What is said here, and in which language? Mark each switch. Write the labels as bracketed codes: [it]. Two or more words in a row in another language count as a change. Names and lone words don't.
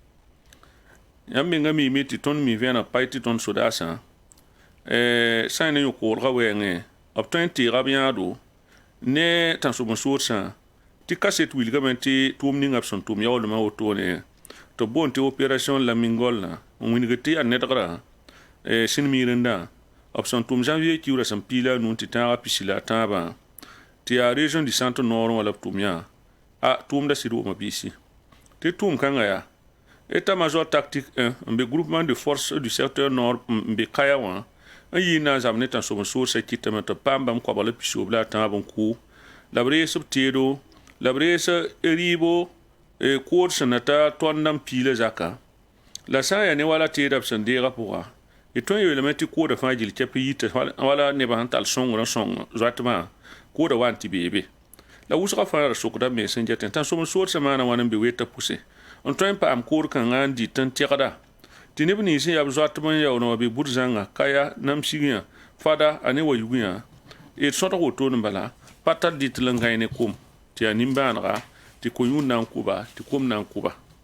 [mos] yãmb mengã miime tɩ tõnd mi vẽeneg pa tɩ tõnd sodaasã sã ne yõ-koolgã wɛɛngẽ b tõe n teega b yãado ne tãnsob n soodsã tɩ kaset wilgame tɩ tʋʋm ninga b sẽn tʋʋm yaoolmã wotone tɩ b boond tɩ opération la mingolã n wingd tɩ yaa nedgrã sẽn miirendã b sẽn tʋʋm janvier kiurã sẽn pii la a nu tɩ tãagã pisi la a tãabã tɩ yaa région du centre nord wã la b tʋʋm yã tʋʋmda sɩd wʋma biisi tɩ tʋʋm kãngã yaa [fr] état major tactique [mos] 1 n be groupement de force du secteur nord n be kaya wã n yɩɩ na n zãmb ne tãnsob n soodsã kɩtame tɩ b paam bãmb koabg la pisoob la a tãab n kʋ la b rees b teedo la b rees rɩɩbo kood sẽn na ta tõnd n pii la zaka la sã n yaa ne wala teeda b sẽn deegã pʋga y tõe n yeelame tɩ koodã fãa gill kɛp yita wala nebã sẽn tall sõngr n sõng zoatmã koodã wa n tɩ beebe la wʋsgã fãa ra sokda me sẽn getẽ tãnsob n soodsã maana wãn n be weta pʋse n tõe n paam kood kãngã n dɩt n tẽgda tɩ neb nins n yaa b zoatm n yaoolẽ wã be bʋd zãnga kaya namsig yã fada a ne wa yug yã d sõdg wotone bala pa tar dɩtl n gãe ne kom tɩ yaa nin-bãanega tɩ ko-yũud na n kʋba tɩ kom na n kʋba